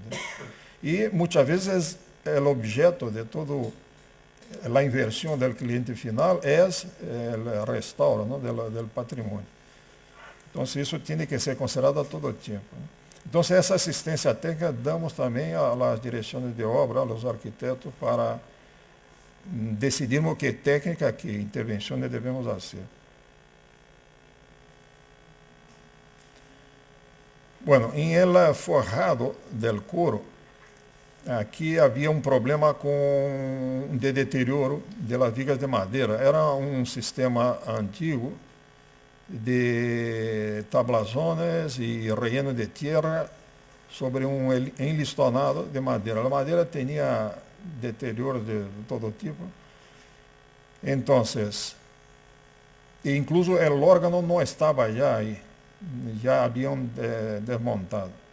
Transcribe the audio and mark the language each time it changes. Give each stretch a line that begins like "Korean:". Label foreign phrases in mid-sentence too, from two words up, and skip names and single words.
Portuguese: E muitas vezes o objeto de toda a inversão do cliente final é o restauro, ¿no?, do patrimônio. Então, isso tem que ser considerado a todo tempo, né? Então, essa assistência técnica damos também às direções de obra, aos arquitetos, para decidirmos que técnica, que intervenções devemos fazer. Bueno, em
Spanish: el forrado del
Portuguese: couro, aqui havia um problema de deterioro das vigas de madeira. Era um sistema antigo de tablazones e
Spanish: relleno de tierra
Portuguese: sobre um enlistonado de madeira. A madeira tinha deterioro de todo tipo. Então, incluso o órgão não estava já aí, já haviam desmontado.